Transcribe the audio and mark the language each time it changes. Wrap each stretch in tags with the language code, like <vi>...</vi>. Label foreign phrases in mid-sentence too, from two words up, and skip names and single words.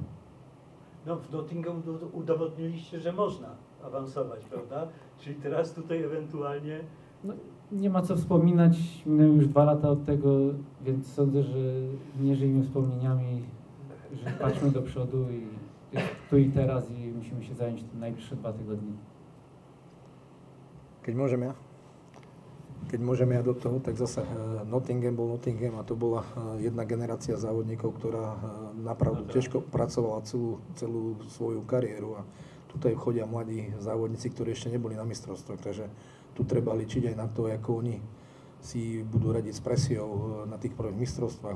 <pl>No w Nottingham udowodniliście, że można awansować, prawda? Czyli teraz tutaj ewentualnie... No, nie ma co wspominać, minęły już 2 lata od tego, więc sądzę, że nie żyjmy wspomnieniami, że patrzmy do przodu i tu i teraz i musimy się zająć tym najbliższe 2 tygodnie.</pl> <sk>Keď môžem ja do toho, tak zase Nottingham bol Nottingham a to bola jedna generácia závodníkov, ktorá napravdu ťažko pracovala celú svoju kariéru a tutaj chodia mladí závodníci, ktorí ešte neboli na mistrovstvách, takže tu treba ličiť aj na to, ako oni si budú radiť s presiou na tých prvých mistrovstvách.</sk>